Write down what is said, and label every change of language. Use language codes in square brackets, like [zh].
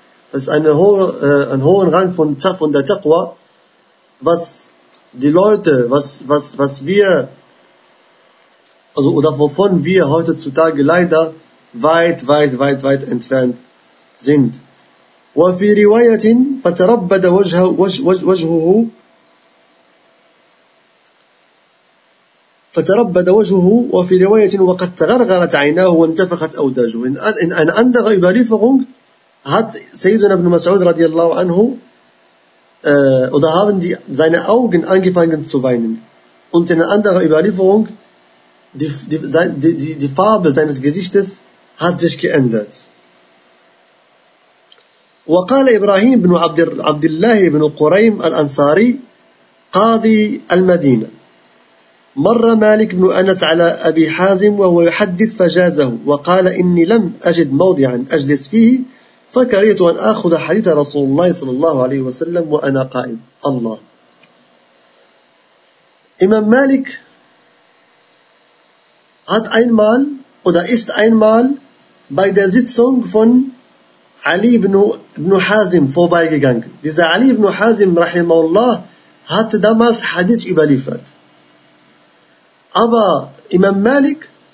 [de] Das ist einen hohen Rang von der Taqwa, was die Leute, was wir, also oder wovon wir heutzutage leider weit entfernt sind. [ar] وفي رواية فتربد وجهه فتربد وجهه وفي رواية وقد تغرغرت عيناه وانتفخت أوداجه. [de] In einer anderen Überlieferung hat Sayyiduna ibn Mas'ud radiallahu anhu oder haben die seine Augen angefangen zu weinen. Und in einer anderen Überlieferung die Farbe seines Gesichtes hat sich geändert. [ar] وقال إبراهيم بن عبد الله بن قريم الأنصاري قاضي المدينة مر مالك بن أنس على أبي حازم وهو يحدث فجازه وقال إني لم أجد موضعا أجلس فيه فكرهت أن أخذ حديث رسول الله صلى الله عليه وسلم وأنا قائم. الله. [de] إمام مالك hat einmal oder ist einmal bei der Sitzung von Ali ibn Hazim vorbeigegangen. Dieser Ali ibn Hazim رحمه الله hat damals Hadith überliefert. Aber Imam Malik